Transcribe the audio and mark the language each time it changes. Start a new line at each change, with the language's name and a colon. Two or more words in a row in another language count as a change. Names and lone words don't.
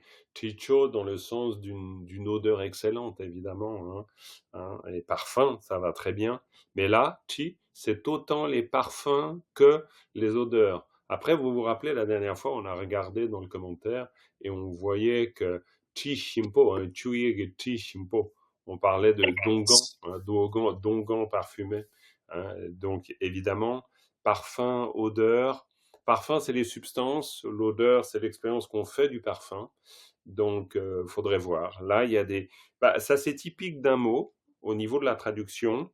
French: Chicho dans le sens d'une odeur excellente, évidemment. Et parfum, ça va très bien. Mais là, chi, c'est autant les parfums que les odeurs. Après, vous vous rappelez, la dernière fois, on a regardé dans le commentaire et on voyait que chi shimpo, chuye chi shimpo, on parlait de dongan parfumé. Donc, évidemment, parfum, odeur, Parfum, c'est les substances. L'odeur, c'est l'expérience qu'on fait du parfum. Donc, faudrait voir. Là, il y a des... ça, c'est typique d'un mot au niveau de la traduction.